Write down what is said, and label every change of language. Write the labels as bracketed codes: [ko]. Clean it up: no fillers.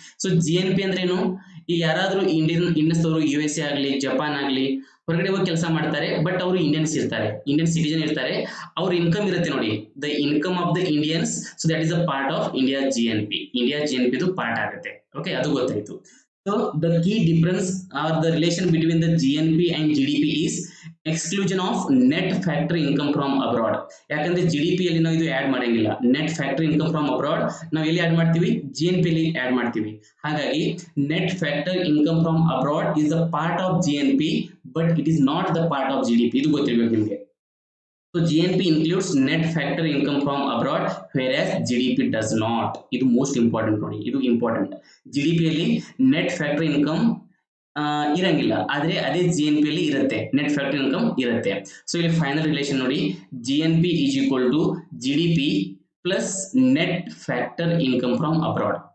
[kn] So GNP ಅಂದ್ರೇನು, ಈಗ ಯಾರಾದ್ರೂ ಇಂಡಿಯನ್ಸ್ ಅವರು USA ಆಗಲಿ ಜಪಾನ್ ಆಗಲಿ ಹೊರಗಡೆ ಹೋಗಿ ಕೆಲಸ ಮಾಡ್ತಾರೆ, ಬಟ್ ಅವರು ಇಂಡಿಯನ್ಸ್ ಇರ್ತಾರೆ, ಇಂಡಿಯನ್ ಸಿಟಿಜನ್ ಇರ್ತಾರೆ, ಅವ್ರ ಇನ್ಕಮ್ ಇರುತ್ತೆ ನೋಡಿ, the income of the Indians. [en] so that is a part of India GNP [kn] ದು ಪಾರ್ಟ್ ಆಗುತ್ತೆ. ಓಕೆ, ಅದು ಗೊತ್ತಾಯ್ತು. [en] So the key difference or the relation between the GNP and GDP is exclusion of net factory income from abroad. [kn] ಯಾಕಂದ್ರೆ GDP ಅಲ್ಲಿ ನಾವು ಇದು add ಮಾಡಂಗಿಲ್ಲ, net factory income from abroad ನಾವು ಎಲ್ಲಿ ಆಡ್ ಮಾಡ್ತೀವಿ, GNP ಅಲ್ಲಿ ಆಡ್ ಮಾಡ್ತೀವಿ. [en] ಹಾಗಾಗಿ net factor income from abroad is a part of GNP but it is not the part of GDP. [kn] ಇದು ಗೊತ್ತಿರಬೇಕು ನಿಮಗೆ. [en] So GNP includes net factor income from abroad whereas GDP does not. [kn] ಇದು most important ನೋಡಿ, ಇದು important. GDP ಅಲ್ಲಿ net factor income ಇರಂಗಿಲ್ಲ, ಆದ್ರೆ ಅದೇ GNP ಅಲ್ಲಿ ಇರುತ್ತೆ, ನೆಟ್ ಫ್ಯಾಕ್ಟರ್ ಇನ್ಕಮ್ ಇರುತ್ತೆ. ಸೊ ಇಲ್ಲಿ ಫೈನಲ್ ರಿಲೇಷನ್ ನೋಡಿ, [en] GNP is equal to GDP plus net factor income from abroad.